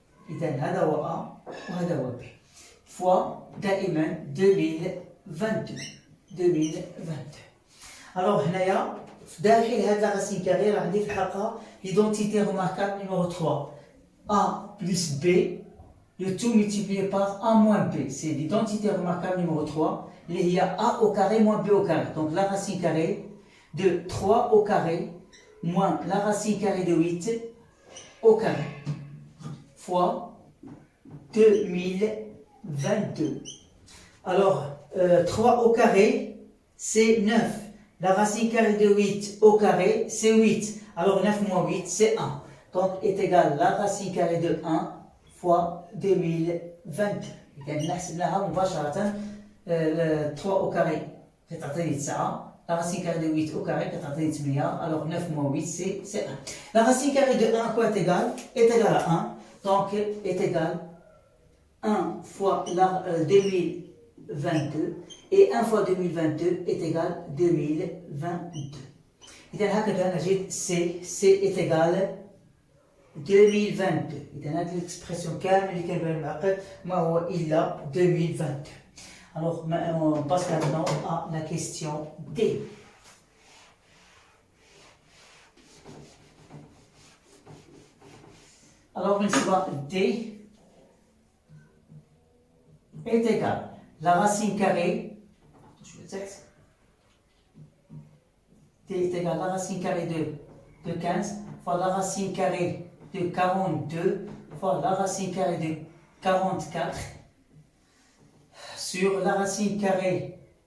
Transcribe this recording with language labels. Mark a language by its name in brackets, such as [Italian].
[Arabic] إذا هذا هو A وهذا هو B. fois دائما 2022. Alors هنايا في داخل هاد لا راسين كاري راه عندي في الحلقة [French] l'identité remarquable numéro 3. A plus B, le tout multiplié par A moins B. C'est l'identité remarquable numéro 3. Il y a A au carré moins B au carré. Donc la racine carrée de 3 au carré moins la racine carrée de 8 au carré fois 2022. Alors 3 au carré c'est 9. La racine carrée de 8 au carré c'est 8. Alors 9 moins 8 c'est 1. Donc est égal la racine carrée de 1 fois 2022. [Arabic] إذا نحسبناها مباشرة [French] 3 au carré [Arabic] كتعطيني 9. [French] La racine carrée de 8 au carré [Arabic] كتعطيني [French] 8. Alors 9 moins 8 c'est 1. La racine carrée de 1 quoi est égal à 1. Donc est égal 1 fois 2022 et 1 fois 2022 est égal 2022. [Arabic] إذا هكذا نجد [French] C est égal 2022. [Arabic] إذا هذه الإكسبرسيون كامل اللي كنبان معقد ما هو إلا 2022. [French] Alors on passe maintenant à la question D. Alors [Arabic] بالنسبة [French] D est égal la racine carrée D est égal la racine carrée de 15 fois la racine carrée de 42 fois la racine carrée de 44 sur la racine carrée